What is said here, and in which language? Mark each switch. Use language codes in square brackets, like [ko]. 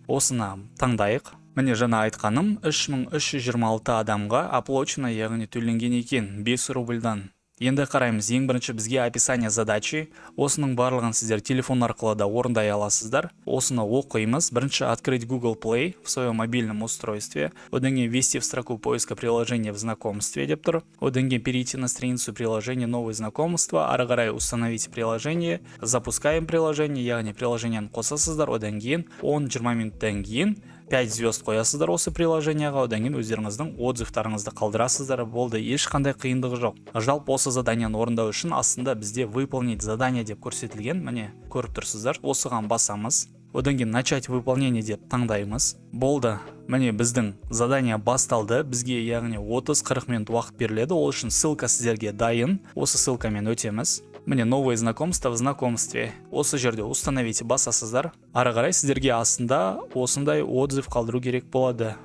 [kk] Осыны таңдайық. Міне жаңа айтқаным, 3326 адамға [ru] оплачено, [kk] яғни төленген екен 5 рубльдан. Енді қараймыз, ең бірінші бізге [ru] описание задачи. [kk] Осының барлығын сіздер телефон арқылы да орындай аласыздар. Осыны оқимыз. Бірінші [ru] открыть Google Play в своем мобильном устройстве. [kk] Одан кейін [ru] ввести в строку поиска приложения в знакомстве [kk] деп тұр. Одан кейін [ru] перейти на страницу приложения новое знакомство. [kk] Ары қарай [ru] установить приложение. Запускаем приложение, [kk] яғни приложениені қосасыздар. Одан кейін 10-20 минуттан кейін 5 звезд қоясыздар осы приложенияға, одан кейін өздеріңіздің отзывтарыңызды қалдырасыздар. Болды, ешқандай қиындығы жоқ. Жалпы осы заданияны орындау үшін астында бізде [ru] выполнить задание [kk] деп көрсетілген. Міне көріп тұрсыздар. Осыған басамыз. Одан кейін [ru] начать выполнение [kk] деп таңдаймыз. Болды. Міне біздің задание басталды. Бізге яғни 30-40 минут уақыт беріледі. Ол үшін ссылка сіздерге дайын. Осы ссылкамен өтеміз. Міне [ru] новое знакомство в знакомстве. [kk] Осы жерде [ru] установите [kk] басасыздар. Ары қарай сіздерге астында осындай отзыв қалдыру керек болады.